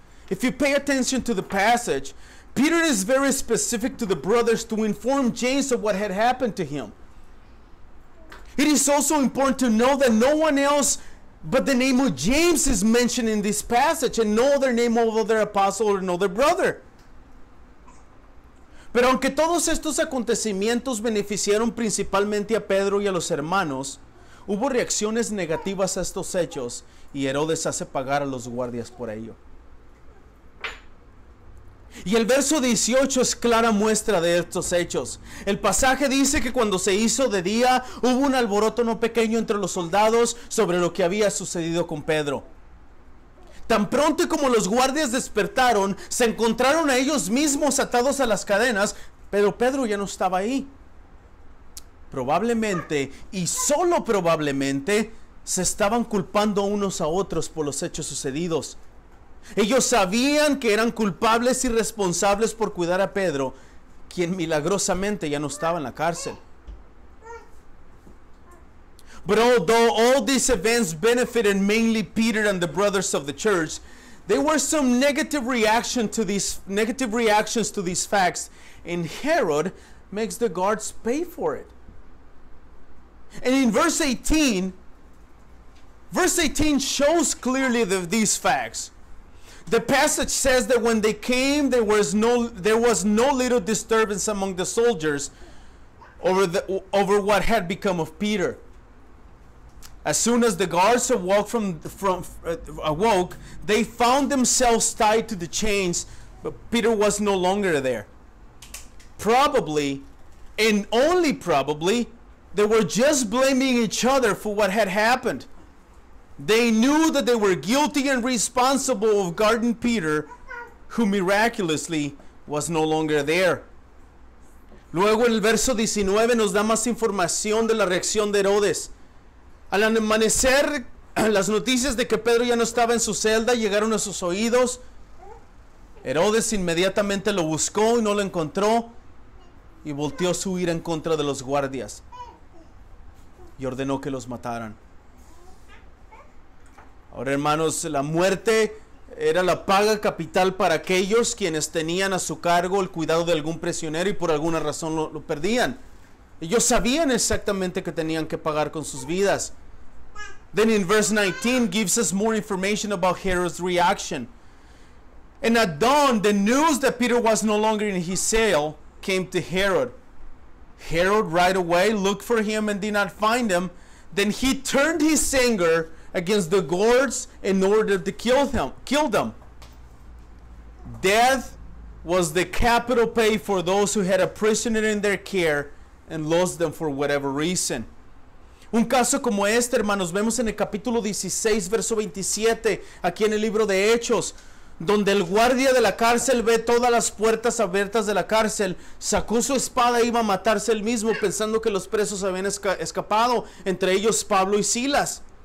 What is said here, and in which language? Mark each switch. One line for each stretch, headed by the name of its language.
English: If you pay attention to the passage, Peter is very specific to the brothers to inform James of what had happened to him. It is also important to know that no one else but the name of James is mentioned in this passage, and no other name of other apostle or another brother.
Spanish: Pero aunque todos estos acontecimientos beneficiaron principalmente a Pedro y a los hermanos, hubo reacciones negativas a estos hechos y Herodes hace pagar a los guardias por ello. Y el verso 18 es clara muestra de estos hechos. El pasaje dice que cuando se hizo de día hubo un alboroto no pequeño entre los soldados sobre lo que había sucedido con Pedro. Tan pronto como los guardias despertaron, se encontraron a ellos mismos atados a las cadenas, pero Pedro ya no estaba ahí. Probablemente, y solo probablemente, se estaban culpando unos a otros por los hechos sucedidos. Ellos sabían que eran culpables y responsables por cuidar a Pedro, quien milagrosamente ya no estaba en la cárcel.
English: But although all these events benefited mainly Peter and the brothers of the church, there were some negative reactions to these facts, and Herod makes the guards pay for it. And in verse 18 shows clearly these facts. The passage says that when they came, there was no little disturbance among the soldiers over what had become of Peter. As soon as the guards awoke, they found themselves tied to the chains, but Peter was no longer there. Probably, and only probably, they were just blaming each other for what had happened. They knew that they were guilty and responsible of guarding Peter, who miraculously was no longer there.
Spanish: Luego en el verso 19 nos da más información de la reacción de Herodes. Al amanecer, las noticias de que Pedro ya no estaba en su celda llegaron a sus oídos. Herodes inmediatamente lo buscó y no lo encontró, y volteó su ira en contra de los guardias y ordenó que los mataran. Ahora, hermanos, la muerte era la paga capital para aquellos quienes tenían a su cargo el cuidado de algún prisionero y por alguna razón lo perdían. Ellos sabían exactamente que tenían que pagar con sus vidas.
English: Then in verse 19 gives us more information about Herod's reaction. And at dawn, the news that Peter was no longer in his cell came to Herod. Herod right away looked for him and did not find him. Then he turned his anger against the guards in order to kill them. Death was the capital pay for those who had a prisoner in their care and lost them for whatever reason.
Spanish: Un caso como este, hermanos, vemos en el capítulo 16, verso 27, aquí en el libro de Hechos, donde el guardia de la cárcel ve todas las puertas abiertas de la cárcel, sacó su espada e iba a matarse él mismo pensando que los presos habían escapado, entre ellos Pablo y Silas.